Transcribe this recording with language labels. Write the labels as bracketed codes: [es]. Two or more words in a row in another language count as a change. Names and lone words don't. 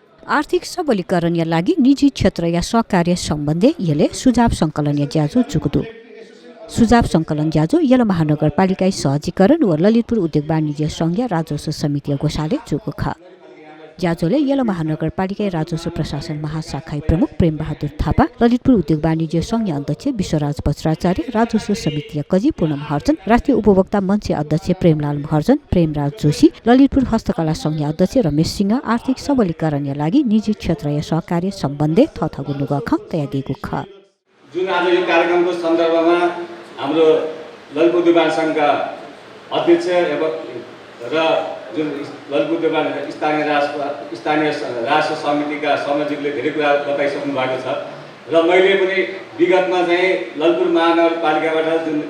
[ne] आर्थिक सबलीकरणका लागि निजी क्षेत्र या सहकार्य सम्बन्धी यसले सुझाव सङ्कलन [new] ज्याजो जुगुदु सुझाव सङ्कलन ज्याजो यल महानगरपालिका सहजीकरण व ललितपुर उद्योग वाणिज्य सङ्घ राजस्व समिति गोसाले जुगु ख ज्याजोले यल महानगरपालिका राजस्व प्रशासन महाशाखा प्रमुख प्रेम बहादुर थापा ललितपुर उद्योग वाणिज्य सङ्घ अध्यक्ष विश्वराज बज्राचार्य राजस्व समिति कजी पूनम महर्जन राष्ट्रिय उपभोक्ता मञ्च अध्यक्ष प्रेमलाल महर्जन प्रेमराज जोशी ललितपुर हस्तकला सङ्घ अध्यक्ष रमेश सिंह [ne] आर्थिक सबलीकरणका लागि निजी क्षेत्र या सहकार्य सम्बन्धी [new] थथगुनु गख तयादिगु ख [ne] जुन आज यो कार्यक्रमको सन्दर्भमा हाम्रो ललितपुर उद्योग वाणिज्य सङ्घका अध्यक्ष र जुन ललितपुर उद्योग वाणिज्य स्थानीय राजस्व समितिका संयोजकले धेरै कुरा बताइसक्नु भएको छ र मैले पनि विगतमा चाहिँ ललितपुर महानगरपालिकाबाट